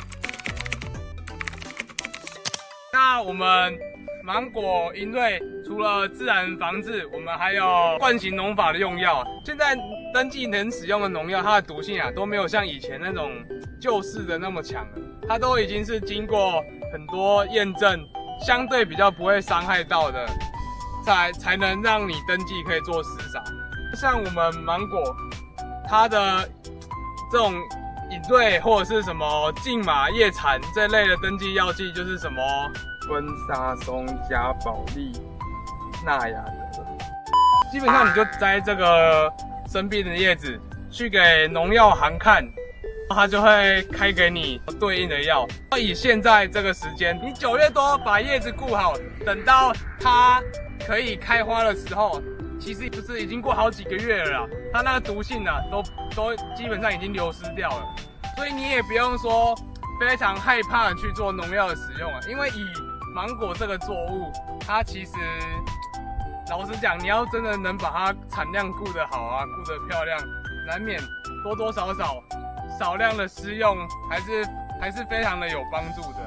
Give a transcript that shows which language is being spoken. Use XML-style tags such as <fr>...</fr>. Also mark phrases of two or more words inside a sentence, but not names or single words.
<zh>那我們芒果蠅瑞除了自然防治，我們還有慣行農法的用藥。現在登記能使用的農藥，它的毒性都沒有像以前那種舊式的那麼強了，它都已經是經過很多驗證，相對比較不會傷害到的，才能讓你登記可以做施撒。像我們芒果，它的這種蠅瑞或者是什麼莖馬葉蠶這類的登記藥劑，就是什麼芬沙松、加保利、納亞德。基本上你就摘這個生病的葉子去給農藥行看，它就會開給你對應的藥。以現在這個時間，你9月多把葉子顧好，等到它可以開花的時候，其實就是已經過好幾個月了啦，它那個毒性都基本上已經流失掉了，所以你也不用說非常害怕去做農藥的使用啊，因為以芒果這個作物，它其實老實講，你要真的能把它產量顧得好啊，顧得漂亮，難免多多少少少量的施用還是非常的有幫助的。</zh>